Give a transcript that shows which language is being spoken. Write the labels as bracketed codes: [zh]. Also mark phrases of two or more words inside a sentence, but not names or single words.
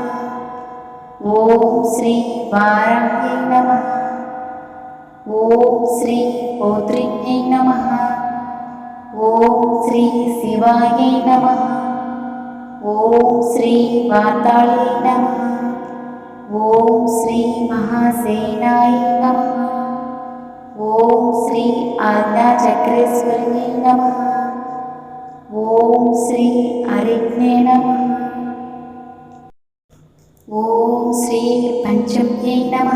[sa] ॐ श्री वाराह्यै नमः। ॐ श्री पौत्रिण्यै नमः। ॐ श्री शिवायै नमः। ॐ श्री वातालै नमः। ఓం శ్రీ మహాసేనాయ నమః. ఓం శ్రీ ఆజ్ఞాచక్రేశ్వర్యై నమః. ఓం శ్రీ అరిజ్ఞే నమః. ఓం శ్రీ పంచమ్యై నమః.